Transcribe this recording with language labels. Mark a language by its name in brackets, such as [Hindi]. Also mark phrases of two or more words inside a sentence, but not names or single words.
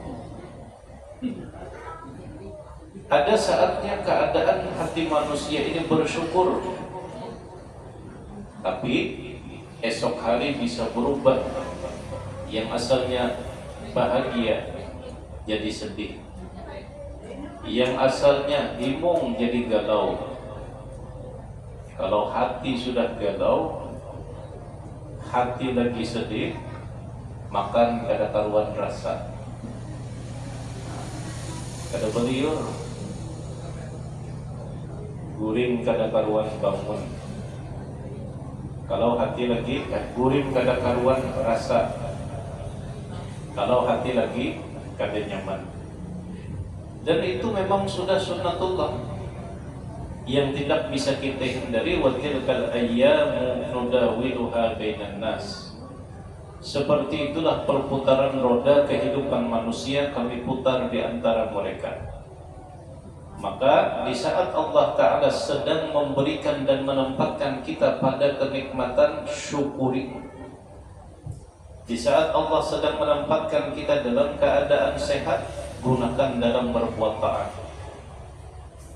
[Indonesian] Ada saatnya keadaan hati manusia ini bersyukur, tapi esok hari bisa berubah. Yang asalnya bahagia jadi sedih, yang asalnya bingung jadi galau. Kalau hati sudah galau, hati lagi sedih, [Banjar] makan kada karuan rasa, kada beliur, guring kada karuan bangun. Kalau hati lagi guring kada karuan rasa, kalau hati lagi kada nyaman. [Indonesian] Dan itu memang sudah sunnatullah yang tidak bisa kita hindari. [Arabic] Wa tilkal ayyamu nudawiluha bainan nas. [Indonesian] Seperti itulah perputaran roda kehidupan manusia, kami putar di antara mereka. Maka di saat Allah Ta'ala sedang memberikan dan menempatkan kita pada kenikmatan, syukuri. Di saat Allah sedang menempatkan kita dalam keadaan sehat, gunakan dalam berbuat taat.